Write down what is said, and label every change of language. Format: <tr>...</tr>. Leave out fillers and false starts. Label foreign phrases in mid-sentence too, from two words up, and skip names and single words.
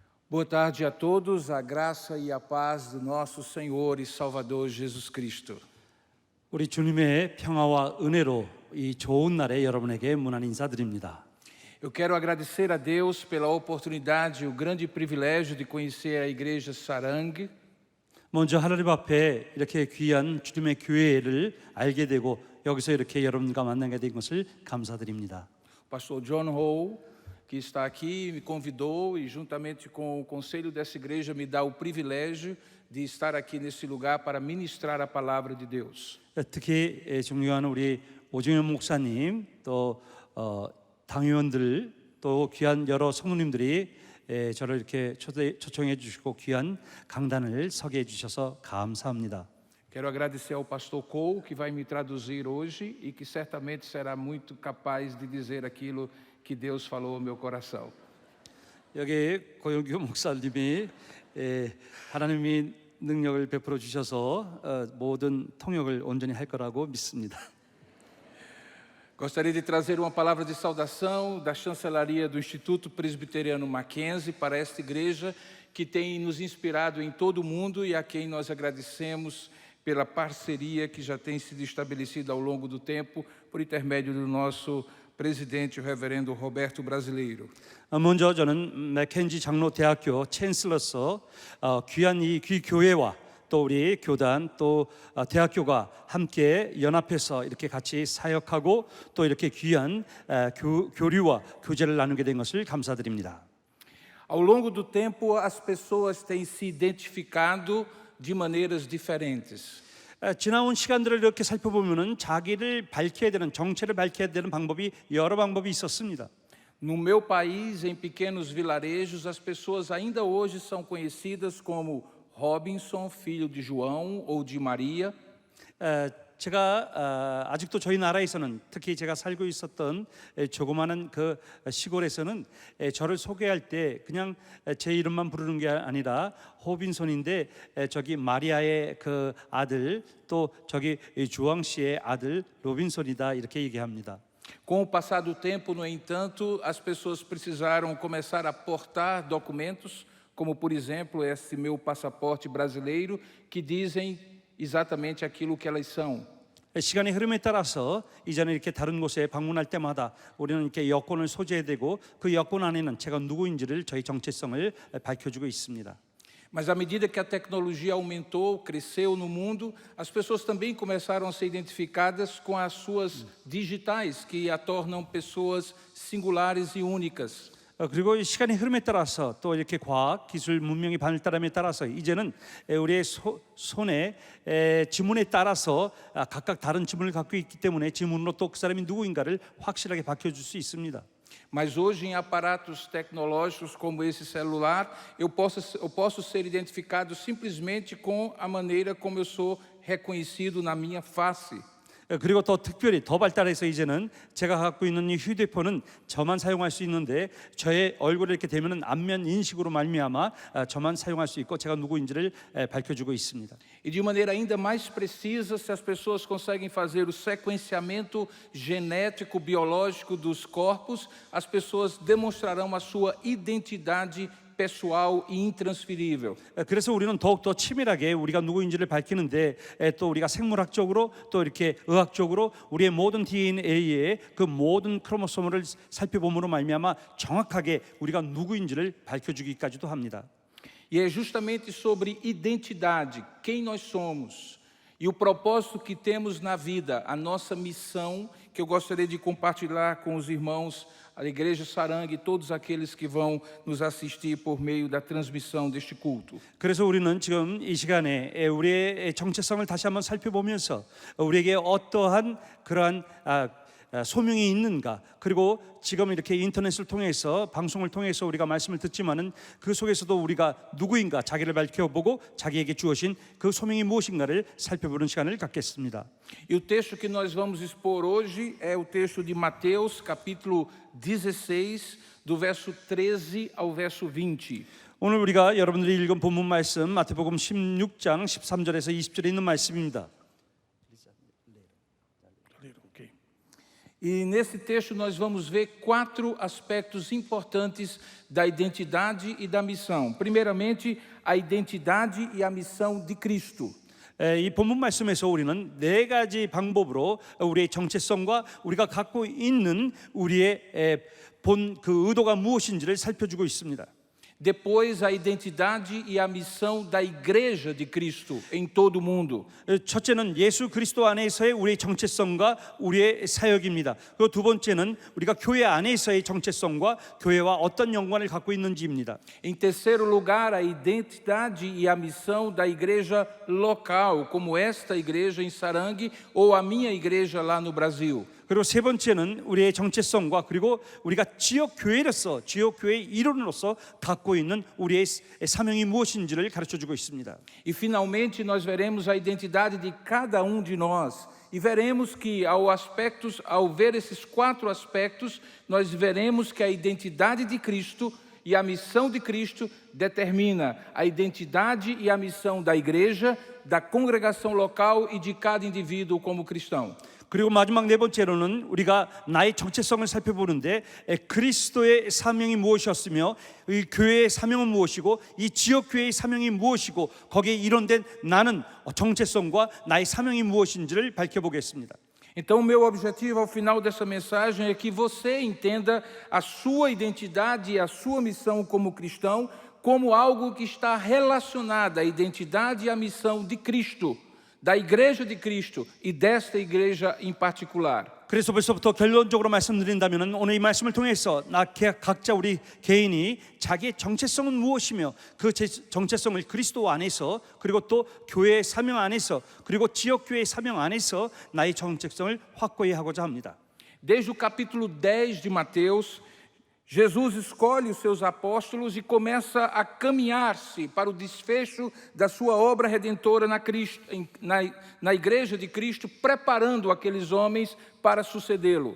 <pt>Boa tarde a todos, a graça e a paz do nosso Senhor e Salvador Jesus Cristo.</pt> <ko>우리 주님의 평화와 은혜로 이 좋은 날에 여러분에게 문안 인사드립니다.</ko> <pt>Eu quero agradecer a Deus pela oportunidade e o grande privilégio de conhecer a Igreja Sarang.</pt> <ko>먼저 하나님 앞에 이렇게 귀한 주님의 교회를 알게 되고 여기서 이렇게 여러분과 만나게 된 것을 감사드립니다.</ko> <pt>O pastor John Ho, que está aqui, me convidou e juntamente com o conselho dessa igreja me dá o privilégio de estar aqui nesse lugar para ministrar a palavra de Deus.</pt> <ko>특히 존경하는 우리 오정현 목사님 또 당의원들 또 귀한 여러 성도님들이 저를 이렇게 초청해 주시고 귀한 강단을 서게 해 주셔서 감사합니다.</ko> <pt>Quero agradecer ao pastor Cole, que vai me traduzir hoje e que certamente será muito capaz de dizer aquilo que Deus falou ao meu coração.</pt> <ko>여기 고영규 목사님이 하나님이 능력을 베풀어 주셔서 모든 통역을 온전히 할 거라고 믿습니다.</ko> <pt>Gostaria de trazer uma palavra de saudação da chancelaria do Instituto Presbiteriano Mackenzie para esta igreja que tem nos inspirado em todo o mundo e a quem nós agradecemos pela parceria que já tem sido estabelecida ao longo do tempo por intermédio do nosso presidente, o reverendo Roberto Brasileiro.</pt> <ko>먼저 저는 맥켄지 장로대학교 챈슬러서 귀한 이 귀교회와 또 우리 교단 또 대학교가 함께 연합해서 이렇게 같이 사역하고 또 이렇게 귀한 교류와 교제를 나누게 된 것을 감사드립니다.</ko> <pt>Ao longo do tempo, as pessoas têm se identificado de maneiras diferentes.</pt> <ko>지나온 시간들을 이렇게 살펴보면은 자기를 밝혀야 되는 정체를 밝혀야 되는 방법이 여러 방법이 있었습니다.</ko> <pt>No meu país, em pequenos vilarejos, as pessoas ainda hoje são conhecidas como Robinson, filho de João ou de Maria.</pt> <ko>제가 아직도 저희 나라에서는 특히 제가 살고 있었던 조그마한 그 시골에서는 저를 소개할 때 그냥 제 이름만 부르는 게 아니라 호빈손인데 저기 마리아의 그 아들 또 저기 주왕 씨의 아들 로빈손이다 이렇게 얘기합니다.</ko> <pt>Com o passar do tempo, no entanto, as pessoas precisaram começar a portar documentos, como por exemplo esse meu passaporte brasileiro, que dizem exatamente aquilo que elas são.</pt> <ko>시간의 흐름에 따라서 이제는 이렇게 다른 곳에 방문할 때마다 우리는 이렇게 여권을 소지해야 되고 그 여권 안에는 제가 누구인지를 저희 정체성을 밝혀주고 있습니다.</ko> <pt>Mas à medida que a tecnologia aumentou, cresceu no mundo, as pessoas também começaram a ser identificadas com as suas digitais, que a tornam pessoas singulares e únicas.</pt> <ko>그리고 이 시간의 흐름에 따라서 또 이렇게 과학, 기술, 문명이 발달함에 따라서 이제는 우리의 손에 지문에 따라서 각각 다른 지문을 갖고 있기 때문에 지문으로 또 그 사람이 누구인가를 확실하게 밝혀줄 수 있습니다.</ko> <pt>Mas hoje em aparatos tecnológicos como esse celular, eu posso ser identificado simplesmente com a maneira como eu sou reconhecido na minha face.</pt> <ko>그리고 더 특별히 더 발달해서 이제는 제가 갖고 있는 이 휴대폰은 저만 사용할 수 있는데 저의 얼굴을 이렇게 대면은 안면 인식으로 말미암아 저만 사용할 수 있고 제가 누구인지를 밝혀주고 있습니다.</ko> <pt>E de maneira ainda mais precisa, se as pessoas conseguem fazer o sequenciamento genético biológico dos corpos, as pessoas demonstrarão a sua identidade pessoal e intransferível.</pt> <ko>그래서 우리는 더욱 더 치밀하게 우리가 누구인지를 밝히는데 또 우리가 생물학적으로 또 이렇게 의학적으로 우리의 모든 DNA의 그 모든 크로모소무를 살펴봄으로 말미암아 정확하게 우리가 누구인지를 밝혀주기까지도 합니다.</ko> <pt>E é justamente sobre identidade, quem nós somos e o propósito que temos na vida, a nossa missão, que eu gostaria de compartilhar com os irmãos a Igreja Sarang e todos aqueles que vão nos assistir por meio da transmissão deste culto.</pt> <ko>그래서 우리는 지금 이 시간에 우리의 정체성을 다시 한번 살펴보면서 우리에게 어떠한 그러한 소명이 있는가 그리고 지금 이렇게 인터넷을 통해서 방송을 통해서 우리가 말씀을 듣지만은 그 속에서도 우리가 누구인가 자기를 밝혀보고 자기에게 주어진 그 소명이 무엇인가를 살펴보는 시간을 갖겠습니다.</ko> <pt>E o texto que nós vamos expor hoje é o texto de Mateus, capítulo 16, do verso 13 ao verso 20.</pt> <ko>오늘 우리가 여러분들이 읽은 본문 말씀 마태복음 16장 13절에서 20절에 있는 말씀입니다.</ko> <pt>E nesse texto nós vamos ver 4 aspectos importantes da identidade e da missão. Primeiramente, a identidade e a missão de Cristo.</pt> <ko>이 본문 말씀에서 우리는 4가지 방법으로 우리의 정체성과 우리가 갖고 있는 우리의 본 그 의도가 무엇인지를 살펴주고 있습니다.</ko> <pt>Depois, a identidade e a missão da Igreja de Cristo em todo o mundo.</pt> <ko>첫째는 예수 그리스도 안에서의 우리의 정체성과 우리의 사역입니다. 그리고 두 번째는 우리가 교회 안에서의 정체성과 교회와 어떤 연관을 갖고 있는지입니다.</ko> <pt>Em terceiro lugar, a identidade e a missão da igreja local, como esta igreja em Sarangue ou a minha igreja lá no Brasil.</pt> <ko>그리고 세 번째는 우리의 정체성과 그리고 우리가 지역 교회로서 지역 교회의 일원으로서 갖고 있는 우리의 사명이 무엇인지를 가르쳐 주고 있습니다.</ko> <pt>E finalmente nós veremos a identidade de cada de nós. E veremos que ao ver esses 4 aspectos, nós veremos que a identidade de Cristo e a missão de Cristo determina a identidade e a missão da igreja, da congregação local e de cada indivíduo como cristão.</pt> <ko>그리고 마지막 네 번째로는 우리가 나의 정체성을 살펴보는데 그리스도의 사명이 무엇이었으며 이 교회의 사명은 무엇이고 이 지역 교회의 사명이 무엇이고 거기에 일원된 나는 정체성과 나의 사명이 무엇인지를 밝혀보겠습니다.</ko> <pt>Então, o meu objetivo ao final dessa mensagem é que você entenda a sua identidade e a sua missão como cristão como algo que está relacionado à identidade e à missão de Cristo, da Igreja de Cristo e desta igreja em particular.</pt> <ko>그래서 벌써부터 결론적으로 말씀드린다면 오늘 이 말씀을 통해서 각자 우리 개인이 자기의 정체성은 무엇이며 그 정체성을 그리스도 안에서 그리고 또 교회의 사명 안에서 그리고 지역 교회의 사명 안에서 나의 정체성을 확고히 하고자 합니다.</ko> <pt>Desde o capítulo 10 de Mateus, Jesus escolhe os seus apóstolos e começa a caminhar-se para o desfecho da sua obra redentora na igreja de Cristo, preparando aqueles homens para sucedê-lo.</pt>